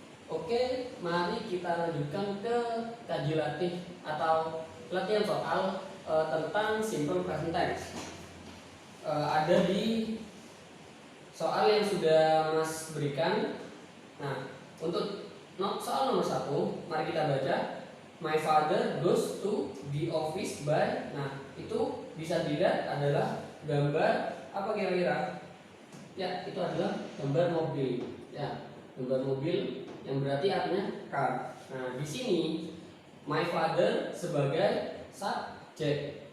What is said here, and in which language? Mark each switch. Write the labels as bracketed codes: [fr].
[id] Oke, mari kita lanjutkan ke kaji latih atau latihan soal tentang simple present tense. Ada di soal yang sudah Mas berikan. Nah, untuk soal nomor 1, mari kita baca. [en] My father goes to the office by. [id] Nah, itu bisa dilihat adalah gambar apa kira-kira? Ya, itu adalah gambar mobil. Ya, gambar mobil yang berarti artinya car. Nah, di sini my father sebagai subjek.